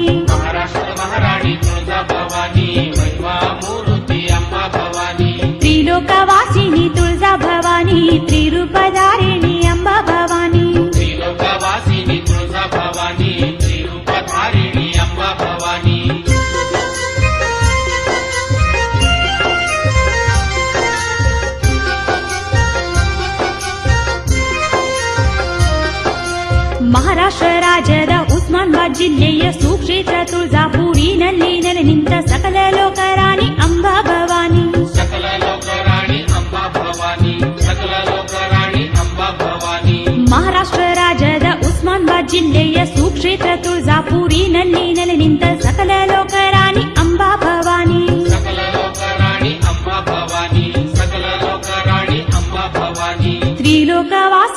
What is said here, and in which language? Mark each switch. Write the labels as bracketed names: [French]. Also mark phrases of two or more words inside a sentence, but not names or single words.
[Marathi] महाराष्ट्र महाराणी तुळजा भवानी महिमा मूर्ती अंबा भवानी त्रिलोकवासिनी तुळजा भवानी त्रिरूपधारिणी अंबा भवानी त्रिलोकवासिनी तुळजा भवानी त्रिरूपधारिणी अंबा भवानी [Kannada] ಮಹಾರಾಷ್ಟ್ರ ರಾಜ್ಯದ ಉಸ್ಮಾನಾಬಾದ್ ಜಿಲ್ಲೆಯ ಸುಕ್ಷೇತ್ರ ತುಳಜಾಪುರಿನಲ್ಲಿ ನೆಲೆ ನಿಂತ ಸಕಲ ಲೋಕರಾಣಿ ಅಂಬಾ ಭವಾನಿ [Marathi] सकल लोकराणी अंबा भवानी सकल लोकराणी अंबा भवानी [Kannada] ಮಹಾರಾಷ್ಟ್ರ ರಾಜ್ಯದ ಉಸ್ಮಾನಾಬಾದ್ ಜಿಲ್ಲೆಯ ಸುಕ್ಷೇತ್ರ ತುಳಜಾಪುರಿನಲ್ಲಿ ನೆಲೆ ನಿಂತ ಸಕಲ ಲೋಕರಾಣಿ ಅಂಬಾ ಭವಾನಿ [Marathi] सकल लोकराणी अंबा भवानी सकल लोकराणी अंबा भवानी [Kannada] ತ್ರಿಲೋಕ